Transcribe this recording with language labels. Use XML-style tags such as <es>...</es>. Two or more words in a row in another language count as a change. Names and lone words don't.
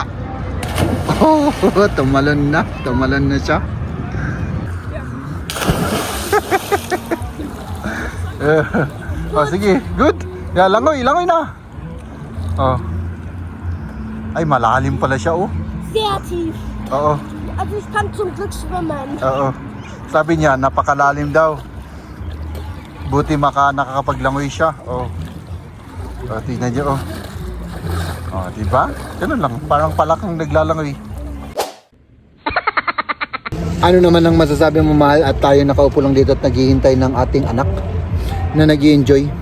<tl>Oh, tumalon na siya. Oh, sige, good. Yeah, langoy na. Oh. Ay, malalim pala siya, oh.</tl> <de>Sehr tief.</de> <tl>Oo.</tl> <de>Also ich kann zum Glück schwimmen.</de> <tl>Oo. Sabi niya, napakalalim daw. Buti nakakapaglangoy siya. Oh. Oh, tingnan niyo, oh. Oh, diba? Ganun lang. Parang palakang naglalangoy. Ano naman ang masasabi mo, mahal, at tayo nakaupo lang dito at naghihintay ng ating anak na nag-i-enjoy?</tl>